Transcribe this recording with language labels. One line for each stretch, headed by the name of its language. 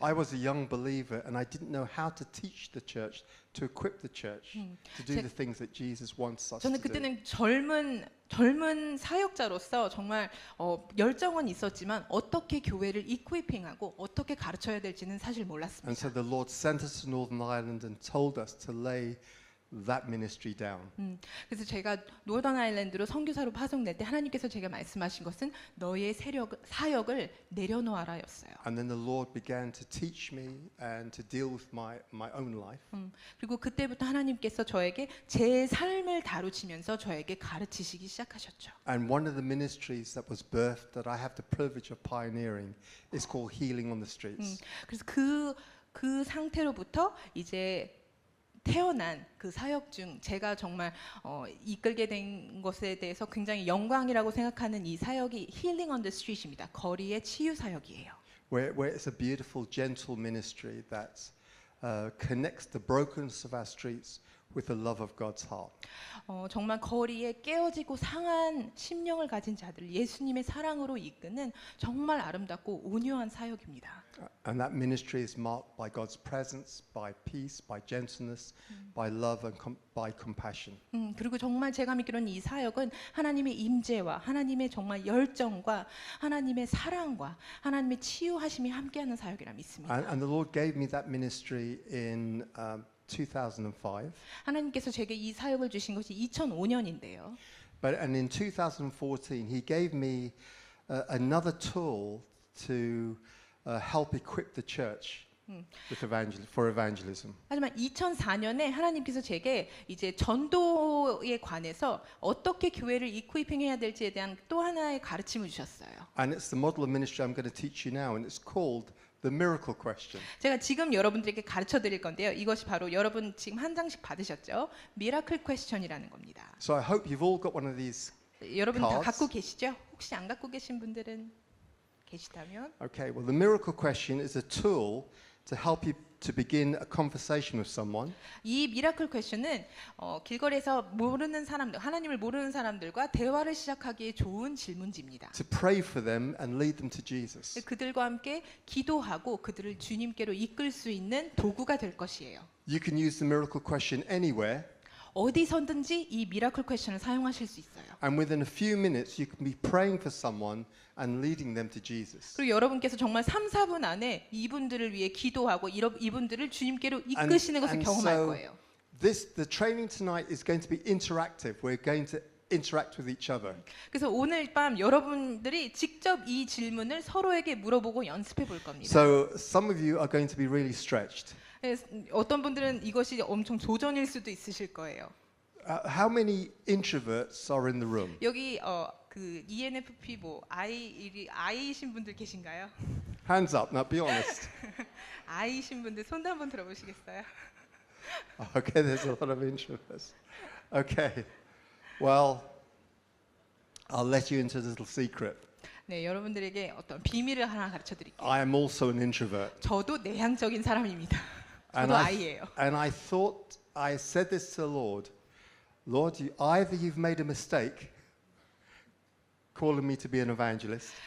English: I was a young believer and I didn't know how to teach the church, to equip the church to do the things that Jesus wants us to
Korean: 저는
English: do.
Korean: 그때는 젊은 사역자로서 정말 열정은 있었지만 어떻게 교회를 이퀴핑하고 어떻게 가르쳐야 될지는 사실
English: And
Korean: 몰랐습니다.
English: so the Lord sent us to Northern Ireland and told us to lay that ministry down.
Korean: 그래서 제가 노던 아일랜드로 선교사로 파송될 때 하나님께서 제가 말씀하신 것은 너의 사역을 내려놓아라였어요.
English: And then the Lord began to teach me and to deal with my own life.
Korean: 그리고 그때부터 하나님께서 저에게 제 삶을 다루시면서 저에게 가르치시기 시작하셨죠.
English: And one of the ministries that was birthed that I have the privilege of pioneering is called Healing on the Streets.
Korean: 그래서 그 상태로부터 이제 태어난 그 사역 중 제가 정말 이끌게 된 것에 대해서 굉장히 영광이라고 생각하는 이 사역이 Healing on the Street입니다. 거리의 치유 사역이에요.
English: Where it's a beautiful, gentle ministry that connects the brokenness of our streets with the love of God's heart.
Korean: 정말 거리에 깨어지고 상한 심령을 가진 자들 예수님의 사랑으로 이끄는 정말 아름답고 온유한 사역입니다.
English: And that ministry is marked by God's presence, by peace, by gentleness, by love and by compassion.
Korean: 그리고 정말 제가 믿기로는 이 사역은 하나님의 임재와 하나님의 정말 열정과 하나님의 사랑과 하나님의 치유하심이 함께하는 사역이라 믿습니다.
English: And the Lord gave me that ministry in 2005.
Korean: 하나님께서 제게 이 사역을 주신 것이 2005년인데요.
English: And in 2014, He gave me another tool to help equip the church with for evangelism.
Korean: 하지만 2004년에 하나님께서 제게 이제 전도에 관해서 어떻게 교회를 이퀴핑해야 될지에 대한 또 하나의 가르침을 주셨어요.
English: And it's the model of ministry I'm going to teach you now, and it's called the miracle question.
Korean: 제가 지금 여러분들에게 가르쳐 드릴 건데요. 이것이 바로 여러분 지금 한 장씩 받으셨죠? 미라클 퀘스천이라는 겁니다.
English: So I hope you've all got one of these.
Korean: 여러분 다
English: cards.
Korean: 갖고 계시죠? 혹시 안 갖고 계신 분들은 계시다면
English: Okay, well, the miracle question is a tool to help you to begin a conversation with someone.
Korean: 이 미라클 퀘스천은 길거리에서 모르는 사람들, 하나님을 모르는 사람들과 대화를 시작하기에 좋은 질문지입니다.
English: To pray for them and lead them to Jesus.
Korean: 그들과 함께 기도하고 그들을 주님께로 이끌 수 있는 도구가 될 것이에요.
English: You can use the miracle question anywhere,
Korean: 어디서든지 이 미라클 퀘스천을 사용하실 수 있어요.
English: and within a few minutes you can be praying for someone and leading them to Jesus.
Korean: 그리고 여러분께서 정말 3, 4분 안에 이분들을 위해 기도하고 이분들을 주님께로 이끄시는 것을 경험할 거예요.
English: The training tonight is going to be interactive. We're going to interact with each other.
Korean: 그래서 오늘 밤 여러분들이 직접 이 질문을 서로에게 물어보고 연습해 볼 겁니다.
English: So some of you are going to be really stretched.
Korean: 어떤 분들은 이것이 엄청 도전일 수도 있으실 거예요.
English: How many introverts are in the room?
Korean: 여기 그 ENFP I이신 분들 계신가요?
English: Hands up. Now, be honest.
Korean: I이신 분들 손 한번 들어보시겠어요?
English: Okay, there's a lot of introverts. Okay. Well, I'll let you into a little secret.
Korean: 네, 여러분들에게 어떤 비밀을 하나 가르쳐 드릴게요.
English: I am also an introvert.
Korean: 저도 내향적인 사람입니다. 저도 I예요.
English: And I thought, I said this to the Lord, Lord, either you've made a mistake calling me to be an evangelist,